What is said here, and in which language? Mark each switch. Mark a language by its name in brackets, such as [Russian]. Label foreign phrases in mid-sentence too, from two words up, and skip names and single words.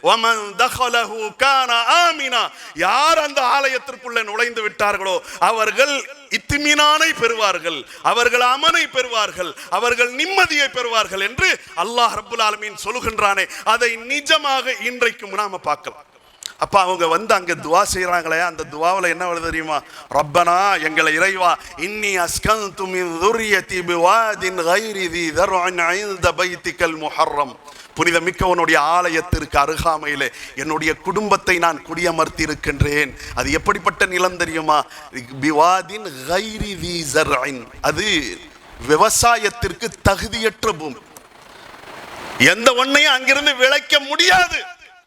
[Tamil] யார் அந்த ஆலயத்திற்குள்ள நுழைந்து விட்டார்களோ அவர்கள் இத்திமினானை பெறுவார்கள், அவர்கள் அமனை பெறுவார்கள், அவர்கள் நிம்மதியை பெறுவார்கள் என்று அல்லாஹ் [Arabic] رب العالمين [Tamil] சொல்லுகின்றானே, அதை நிஜமாக இன்றைக்கும் நாம பார்க்கலாம். அப்ப அவங்க வந்து அங்க துஆ செய்யறாங்களே, அந்த துஆவுல என்ன வருது தெரியுமா? [Arabic] ரப்பனா, [Tamil] எங்களை இறைவா, [Arabic] إني أسكنت من ذُرِّيَّتِي بِوَادٍ غَيْرِ ذِي ذَرْعٍ عِندَ بَيْتِكَ الْمُحَرَّمْ. [Tamil] புனிதமிக்க உன்னுடைய ஆலயத்திற்கு அருகாமையிலே என்னுடைய குடும்பத்தை நான் குடியமர்த்தி இருக்கின்றேன். அது எப்படிப்பட்ட நிலம் தெரியுமா? [Arabic] بواد غير ذي زرع, [Tamil] அது விவசாயத்திற்கு தகுதியற்ற பூமி, எந்த ஒன்னையும் அங்கிருந்து விளைக்க முடியாது.